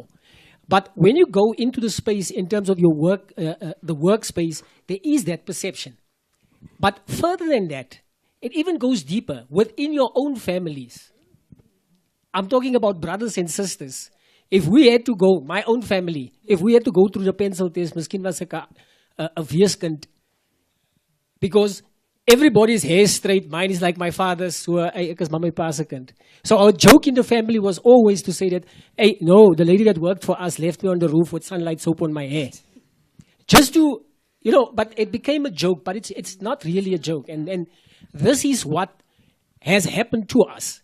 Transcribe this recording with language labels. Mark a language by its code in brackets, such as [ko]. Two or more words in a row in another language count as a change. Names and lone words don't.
[en] But when you go into the space in terms of your work, the workspace, there is that perception. But further than that, it even goes deeper. Within your own families, I'm talking about brothers and sisters. If we had to go, my own family, if we had to go through the pencil test, [af] miskien was ek 'n weeskind. [en] Because everybody's hair straight, mine is like my father's, so [af] ek is my pa se kind. [en] So our joke in the family was always to say that, hey, no, the lady that worked for us left me on the roof with sunlight soap on my hair. Just to, but it became a joke, but it's not really a joke. And this is what has happened to us.